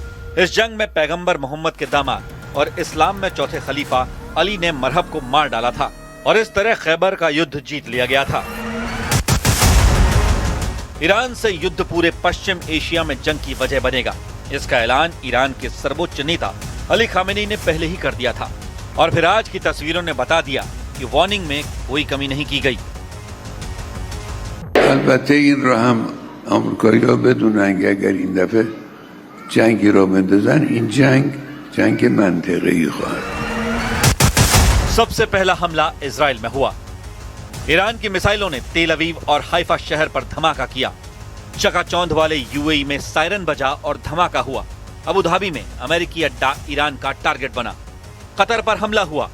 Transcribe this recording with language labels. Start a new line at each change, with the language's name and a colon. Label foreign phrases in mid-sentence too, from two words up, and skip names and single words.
Hindi: इस जंग में पैगंबर मोहम्मद के दामाद और इस्लाम में चौथे खलीफा अली ने मरहब को मार डाला था और इस तरह खैबर का युद्ध जीत लिया गया था। ईरान से युद्ध पूरे पश्चिम एशिया में जंग की वजह बनेगा। इसका ऐलान ईरान के सर्वोच्च नेता अली खामेनी ने पहले ही कर दिया था और फिर आज की तस्वीरों ने बता दिया कि वार्निंग में कोई कमी नहीं की गई।
Persian: البته این را هم آمریکایی‌ها بدونن که اگر این دفعه جنگی را بندازن این جنگ منطقه‌ای خواهد.
Hindi: सबसे पहला हमला इजराइल में हुआ। ईरान की मिसाइलों ने तेल अवीव और हाइफा शहर पर धमाका किया। चकाचौंध वाले यूएई में सायरन बजा और धमाका हुआ। अबू धाबी में अमेरिकी अड्डा ईरान का टारगेट बना। कतर पर हमला हुआ।